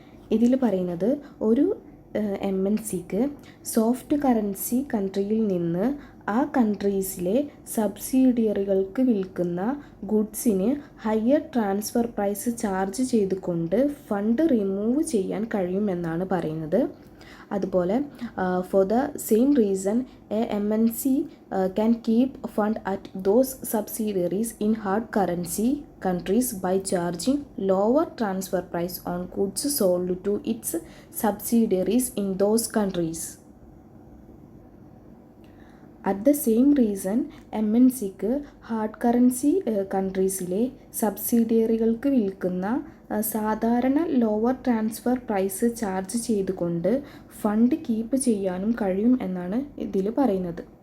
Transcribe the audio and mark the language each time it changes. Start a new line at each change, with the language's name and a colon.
Malayalam: ഇതിൽ പറയുന്നത് ഒരു MNCക്ക് സോഫ്റ്റ് കറൻസി കൺട്രിയിൽ നിന്ന് ആ കൺട്രീസിലെ സബ്സിഡിയറികൾക്ക് വിൽക്കുന്ന ഗുഡ്സിന് ഹയർ ട്രാൻസ്ഫർ പ്രൈസ് ചാർജ് ചെയ്തുകൊണ്ട് ഫണ്ട് റിമൂവ് ചെയ്യാൻ കഴിയുമെന്നാണ് പറയുന്നത്. അതുപോലെ
English: For the same reason a MNC can keep fund at those subsidiaries in hard currency countries by charging lower transfer price on goods sold to its subsidiaries in those countries. At the same reason
Malayalam: MNCക്ക് hard currency കൺട്രീസിലെ സബ്സിഡിയറികൾക്ക് വിൽക്കുന്ന സാധാരണ lower transfer price charge ചെയ്തുകൊണ്ട് fund keep ചെയ്യാനും കഴിയും എന്നാണ് ഇതിൽ പറയുന്നത്.